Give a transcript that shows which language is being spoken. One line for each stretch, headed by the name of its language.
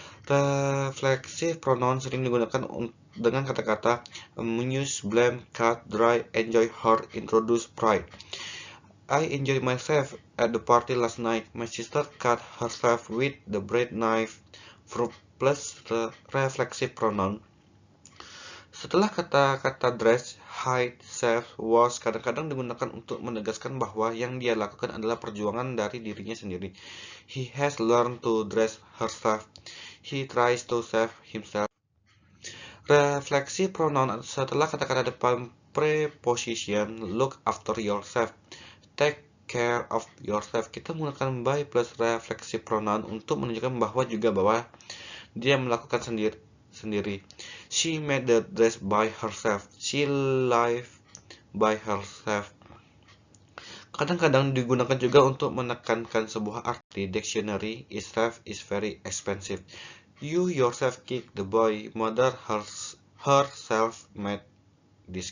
Indonesian: Reflexive pronoun sering digunakan dengan kata-kata amuse, blame, cut, dry, enjoy, hurt, introduce, pride.
English: I enjoyed myself at the party last night. My sister cut herself with the bread knife. Verb plus reflexive pronoun.
Indonesian: Setelah kata-kata dress, hide, save, was kadang-kadang digunakan untuk menegaskan bahwa yang dia lakukan adalah perjuangan dari dirinya sendiri.
English: He has learned to dress herself. He tries to save himself.
Indonesian: Refleksi pronoun setelah kata-kata depan
English: preposition look after yourself, take care of yourself.
Indonesian: Kita menggunakan by plus refleksi pronoun untuk menunjukkan bahwa dia melakukan sendiri.
English: She made the dress by herself. She lived by herself.
Indonesian: Kadang-kadang digunakan juga untuk menekankan sebuah arti.
English: Dictionary itself is very expensive. You yourself kicked the boy. Mother herself made this.